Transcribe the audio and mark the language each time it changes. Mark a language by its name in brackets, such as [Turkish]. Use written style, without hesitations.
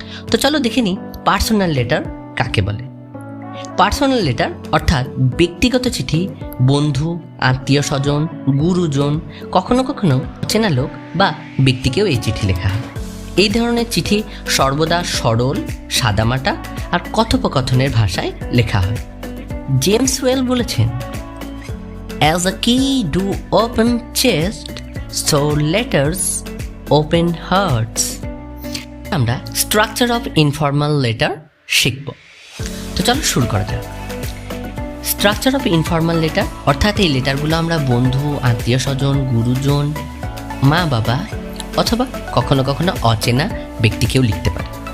[Bangla] তো চলো দেখে নিই পার্সোনাল লেটার কাকে বলে। পার্সোনাল লেটার অর্থাৎ ব্যক্তিগত চিঠি বন্ধু, আত্মীয় স্বজন, গুরুজন, কখনো কখনো অচেনা লোক বা ব্যক্তিকেও এই চিঠি লেখা হয়। এই ধরনের চিঠি সর্বদা সরল, সাদামাটা আর কথোপকথনের ভাষায় লেখা হয়। [English] James ওয়েল [Bangla] বলেছেন, [English] "As a key do open chest, so letters open hearts." [Bangla] আমরা স্ট্রাকচার অফ ইনফর্মাল লেটার শিখব। তো চলো শুরু করা যাক। স্ট্রাকচার অফ ইনফর্মাল লেটার অর্থাৎ এই লেটারগুলো আমরা বন্ধু, আত্মীয় স্বজন, গুরুজন, মা বাবা অথবা কখনো কখনো অচেনা ব্যক্তিকেও লিখতে পারি।